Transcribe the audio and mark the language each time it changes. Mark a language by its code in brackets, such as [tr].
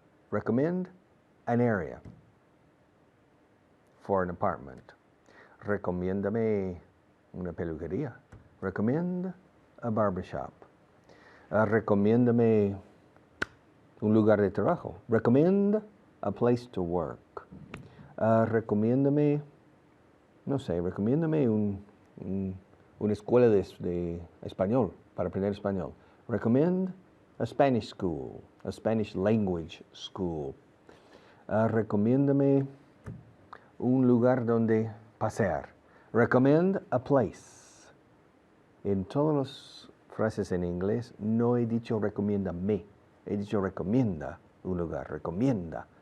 [en] Recommend an area for an apartment. [es] Recomiéndame una peluquería. [en] Recommend a barbershop. [es] Recomiéndame un lugar de trabajo. [en] Recommend a place to work. [es] Recomiéndame, no sé, recomiéndame una escuela de español, para aprender español. [en] Recommend a Spanish school, a Spanish language school. [es] Recomiéndame un lugar donde pasear. [en] Recommend a place. [es] En todas las frases en inglés no he dicho recomiéndame, he dicho recomienda un lugar, recomienda.